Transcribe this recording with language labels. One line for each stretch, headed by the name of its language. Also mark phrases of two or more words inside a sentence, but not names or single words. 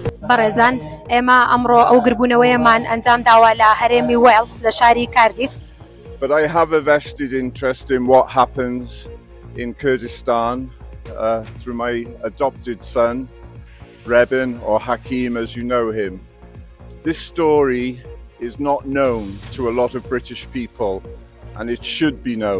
Central Kurdish: بەڕێزان ئێمە ئەمڕۆ ئەو گربوونەوەیەمان ئەنجام داوە لە هەرێمی وێلز لە شاری کاردیف.
English: But I have a vested interest in what happens in Kurdistan through my adopted son, Rebin, or Hakim as you know him. This story is not known to a lot of British people, and it should be known.